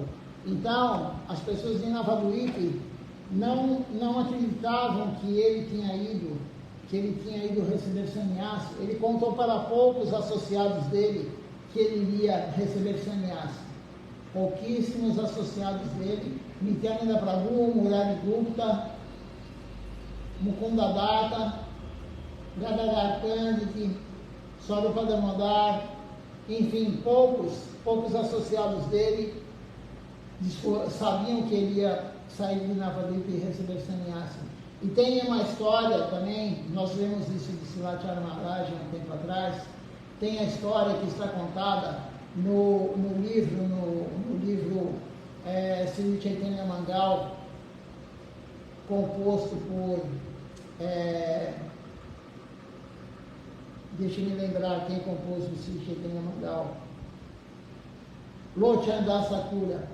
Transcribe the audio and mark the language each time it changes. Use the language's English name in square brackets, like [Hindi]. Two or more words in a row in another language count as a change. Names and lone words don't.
[Portuguese] Então, as pessoas de Navadvipa não acreditavam que ele tinha ido receber sannyasi. Ele contou para poucos associados dele que ele iria receber sannyasi. Pouquíssimos associados dele, Nityananda Prabhu, Murari Gupta, Mukunda Datta, Gadadhar Pandit, Swarupa Damodar, enfim, poucos associados dele sabiam que ele ia sair de Navadvipa e receber sannyasa. E tem uma história também, nós lemos isso de Srila Maharaj há um tempo atrás, tem a história que está contada no livro Sri Chaitanya Mangal, composto por, deixa eu me lembrar quem compôs o Sri Chaitanya Mangal, Lochandar Sakura.